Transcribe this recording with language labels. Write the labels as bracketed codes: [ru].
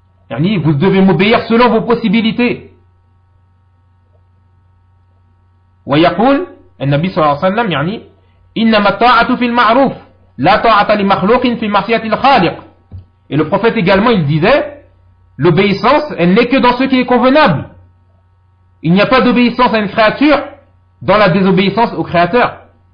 [fr] Vous devez m'obéir selon vos possibilités. [ar] ويقول النبي صلى الله عليه وسلم يعني إنما الطاعة في المعروف لا طاعة لمخلوق في معصية الخالق. [fr] Et le prophète également, il disait, l'obéissance, elle n'est que dans ce qui est convenable. Il n'y a pas d'obéissance à une créature dans la désobéissance au créateur.